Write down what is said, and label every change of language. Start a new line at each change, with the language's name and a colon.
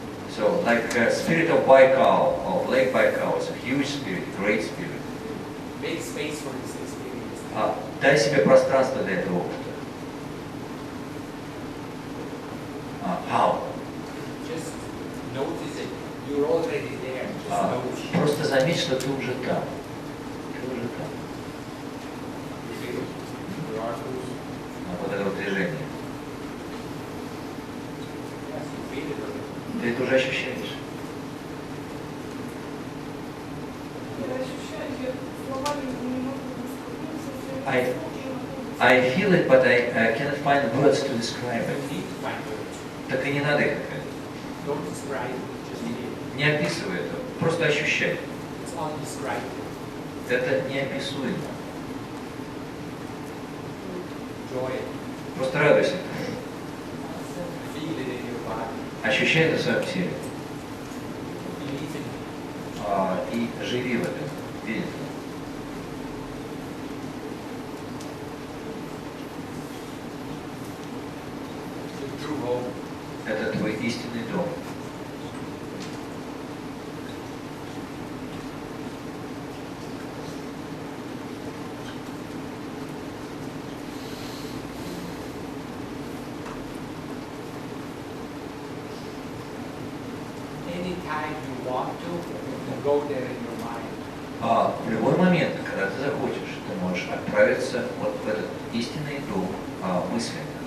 English: So, like spirit of Baikal, of Lake Baikal, it's a huge spirit, great spirit. Make space for this experience.
Russian: Дай себе пространство для этого опыта.
English: How? Just notice it. You're already there. Just notice it.
Russian: Просто заметь, что ты уже там. Ты уже там. Вот это вот движение.
English: Yes, you feel it already.
Russian: Ты это уже ощущаешь. Я ощущаю, я словами не могу высказать.
English: I feel it, but I cannot find words to describe You it. need to find words.
Russian: Так и не надо их искать.
English: Don't describe it. Just feel it.
Russian: Не описывай это, просто ощущай.
English: It's undescribable.
Russian: Это неописуемо.
English: Joy.
Russian: Просто радуйся.
English: Feel it in your body.
Russian: Ощущай это в своем теле.
English: Believe in it.
Russian: И живи в этом. Верь в это.
English: The true home.
Russian: Это твой истинный дом.
English: Anytime you want to, you can go there in your mind.
Russian: В любой момент, когда ты захочешь, ты можешь отправиться вот в этот истинный дом мысленно.